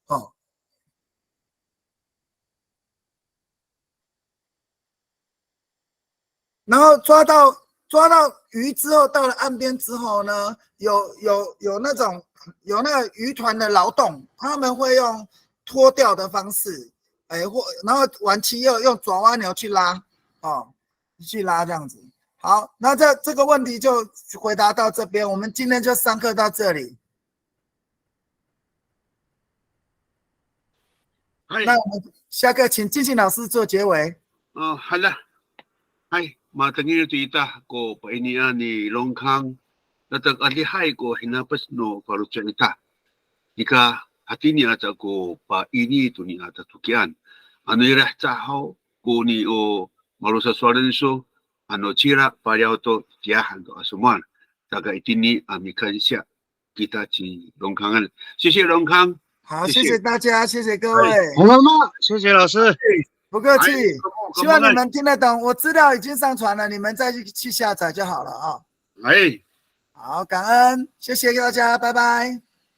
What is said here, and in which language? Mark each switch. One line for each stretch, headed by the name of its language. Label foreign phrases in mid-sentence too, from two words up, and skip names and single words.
Chinese: 然后抓到鱼之后，到了岸边之后呢，有那个渔团的劳动，他们会用脱钓的方式，然后晚期又用爪哇牛去拉去拉这样子。好，那这个问题就回答到这边，我们今天就上课到这里。那我们下课请进行老师做结尾。
Amis: 好了，matangin ito ita ko painian ni Longkang natag alihay ko hinapas no parutsya ita. Ika hatini ata ko paini ito ni ata tukian. Ano irah tahaw ko ni o marusa swarenso ano cira pariyaw to tiyahan to asuman. Taga itini amikan siya kita ci Longkangan.
Chinese: 谢谢 Longkang。好，谢谢大家，谢谢各位。好了吗？谢谢老师。不客气，希望你们听得懂。我资料已经上传了，你们再去下载就好了好，感恩，谢谢大家，拜拜。